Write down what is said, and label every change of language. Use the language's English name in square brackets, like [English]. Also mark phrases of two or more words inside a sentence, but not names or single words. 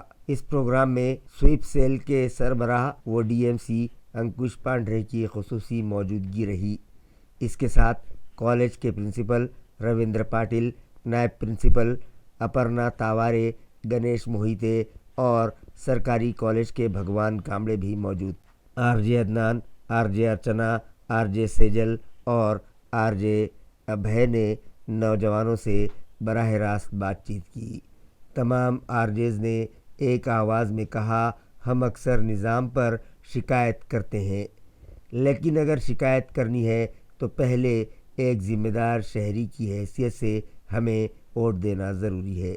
[Urdu] اس پروگرام میں سویپ سیل کے سربراہ و DMC انکش پانڈے کی خصوصی موجودگی رہی. اس کے ساتھ کالج کے پرنسپل رویندر پاٹل, نائب پرنسپل اپرنا تاوارے, گنیش موہیتے اور سرکاری کالج کے بھگوان کامڑے بھی موجود. RJ عدنان, RJ ارچنا, RJ سیجل اور RJ ابھے نے نوجوانوں سے براہ راست بات چیت کی. تمام RJs نے ایک آواز میں کہا, ہم اکثر نظام پر شکایت کرتے ہیں, لیکن اگر شکایت کرنی ہے تو پہلے ایک ذمہ دار شہری کی حیثیت سے ہمیں ووٹ دینا ضروری ہے۔